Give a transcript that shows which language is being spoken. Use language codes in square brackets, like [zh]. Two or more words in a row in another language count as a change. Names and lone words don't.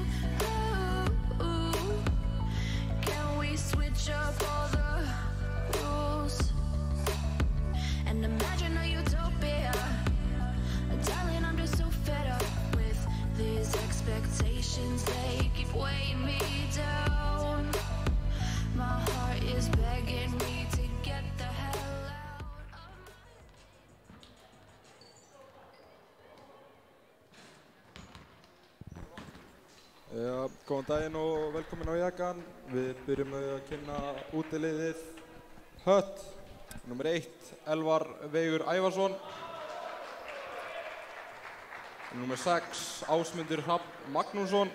[en] Ooh, can we switch up all the rules and imagine a utopia? Darling, I'm just so fed up with these expectations. They keep weighing me down. My heart is begging me to get the hell out. [is] Ja, góðan daginn og velkomin á Jakan. Við byrjum með að kynna útiliðið Hött. Númer 1, Elvar Veigur Ævarsson. Númer 6, Ásmundur Hrafn Magnússon.